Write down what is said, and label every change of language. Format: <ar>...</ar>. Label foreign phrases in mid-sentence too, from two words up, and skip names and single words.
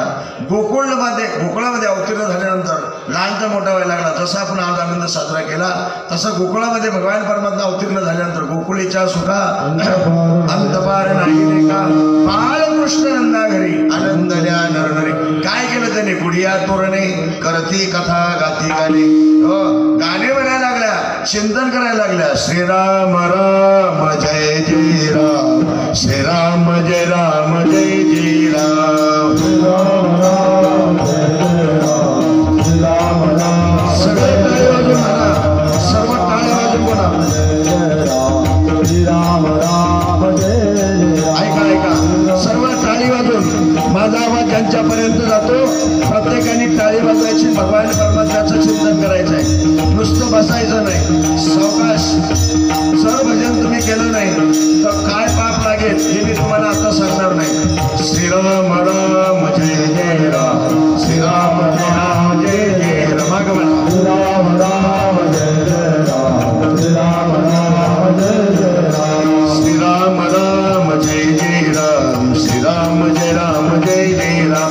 <mr>गोकुळामध्ये अवतीर्ण झाल्यानंतर लहानचा मोठा व्हायला लागला. जसा आपण आज आनंद साजरा केला तसा गोकुळामध्ये भगवान परमात्मा अवतीर्ण झाल्यानंतर गोकुळीच्या सुखा अंतपार नाही का, बाळकृष्ण नंदा घरी आनंदल्या नरनरी. काय केलं त्याने? गुढिया तोरणे करती कथा गाती गाणे, हो गाणे म्हणायला लागल्या, चिंतन करायला लागल्या. श्रीराम राम जय जय राम, श्रीराम जय राम जय जय राम, श्रीराम राम जय राम, श्रीराम राम. सगळे टाळे वाजून म्हणा, सर्व टाळे वाजून बोला, श्रीराम राम जय जय. ऐका ऐका, सर्व टाळी वाजून माझा आवाज ज्यांच्यापर्यंत जातो प्रत्येकाने टाळी वाजवायची. भगवान परमात्म्याचं चिंतन करायचं आहे, नुसतं बसायचं नाही. सावकाश सर्व भजन तुम्ही केलं नाही तर काय पाप लागेल हे मी तुम्हाला आता सांगणार नाही. श्रीराम राम जय जय राम, श्रीराम राम जय जय राम. श्रीराम राम जय जय राम, श्रीराम राम जय जय राम, श्रीराम राम जय जय राम, श्रीराम जय राम जय जय राम.</mr>